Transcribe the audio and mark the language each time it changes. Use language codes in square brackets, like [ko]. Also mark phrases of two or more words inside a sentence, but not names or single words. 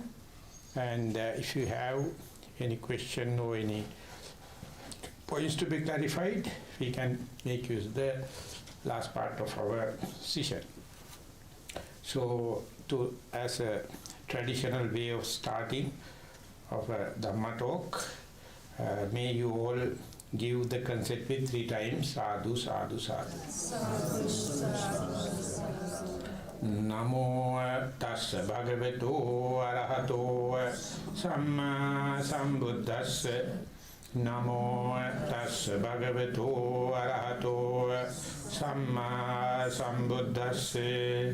[en] And if you have any question or any points to be clarified, we can make use of the last part of our session. So as a traditional way of starting of a Dhamma talk, may you all give the concept with 3 times. [pi] Sadhu, sadhu, sadhu. Sadhu, sadhu, sadhu. Namo tassa bhagavato arahato samma sambuddhassa. Namo tassa bhagavato arahato samma sambuddhassa.